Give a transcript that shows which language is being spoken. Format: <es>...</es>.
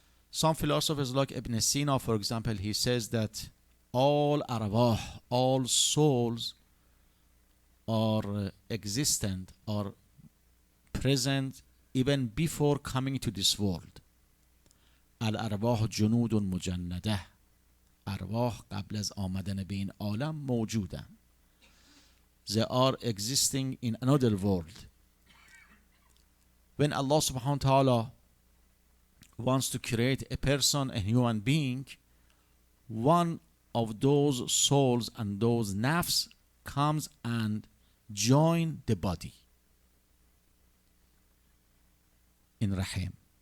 <en>Some philosophers like Ibn Sina, for example, he says that all arwah, all souls are existent, are present even before coming to this world.</en> <ar>الارواح جنود مجنده.</ar> <fa>ارواح قبل از آمدن به این عالم موجودن.</fa> <en>They are existing in another world. When Allah subhanahu wa ta'ala wants to create a person, a human being, one of those souls and those nafs comes and join the body in Rahim.</en>